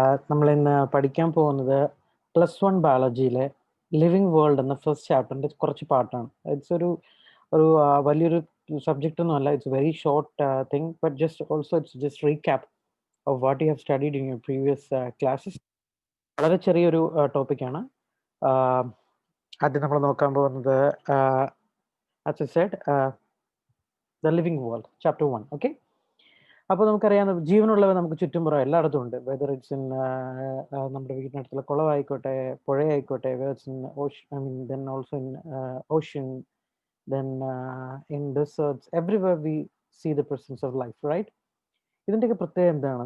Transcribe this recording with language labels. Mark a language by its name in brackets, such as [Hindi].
[Malayalam] നമ്മൾ ഇന്ന് പഠിക്കാൻ പോകുന്നത് +1 ബയോളജിയിലെ ലിവിങ് വേൾഡ് എന്ന ഫസ്റ്റ് ചാപ്റ്ററിന്റെ കുറച്ച് പാർട്ടാണ്. [English] it's [Malayalam] ഒരു വലിയൊരു സബ്ജക്റ്റ് ഒന്നുമല്ല. [English] It's very short thing, but it's just recap of what you have studied in your previous classes. [Malayalam] വളരെ ചെറിയൊരു ടോപ്പിക്കാണ്. ആദ്യം നമ്മൾ നോക്കാൻ പോകുന്നത് [English] as I said, the living world, chapter 1. Okay. [Malayalam] അപ്പോൾ നമുക്കറിയാം ജീവനുള്ളവ നമുക്ക് ചുറ്റുംപുറം എല്ലായിടത്തും ഉണ്ട്. [English] whether it's in [Malayalam] നമ്മുടെ വീടിനടുത്തുള്ള കുളമായിക്കോട്ടെ, പുഴയായിക്കോട്ടെ, [English] Whether it's in ocean, I mean then also in ocean, then in deserts, everywhere we see the presence of life, right? [Malayalam] ഇതിൻ്റെയൊക്കെ പ്രത്യേകത എന്താണ്?